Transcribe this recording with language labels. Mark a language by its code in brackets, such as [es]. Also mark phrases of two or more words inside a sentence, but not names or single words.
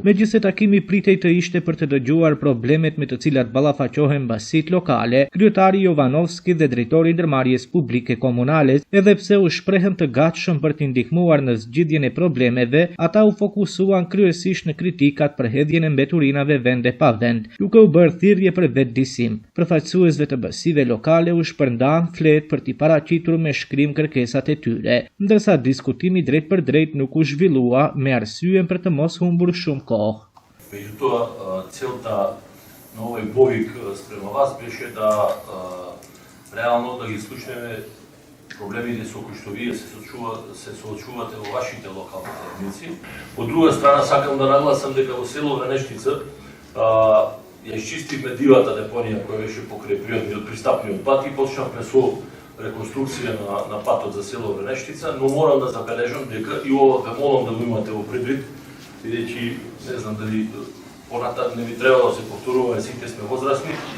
[sq] Megjithëse takimi pritej të ishte për të dëgjuar problemet me të cilat ballafaqohen basitë lokale, kryetari Jovanovski dhe drejtori i Ndërmarrjes Publike Komunale, edhe pse u shprehën të gatshëm për t'i ndihmuar në zgjidhjen e problemeve, ata u fokusuan kryesisht në kritikat për hedhjen e mbeturinave vende pa vend, duke u bërë thirrje për vetëdijsim. Përfaqësuesve të basive lokale u shpërndan flet për t'i paraqitur me shkrim kërkesat e tyre, ndërsa diskutimi drejt për drejt nuk u zhvillua me arsyen për të mos humbur shumë kohë. [mk] Меѓутоа, целта на овој повик спрема вас беше да реално да ги случнеме проблемите со кои што вие се соочувате во вашите локални заедници. Од друга страна, сакам да нагласам дека во село Вренештица ја изчистивме дивата депонија која беше покрај пристапниот пат и почнавме со реконструкција на патот за село Вренештица, но морам да забележам дека и ова ве молам да го имате во предвид, бидејќи не знам дали понатаму не би требало да се повторува, сите сме возрастни.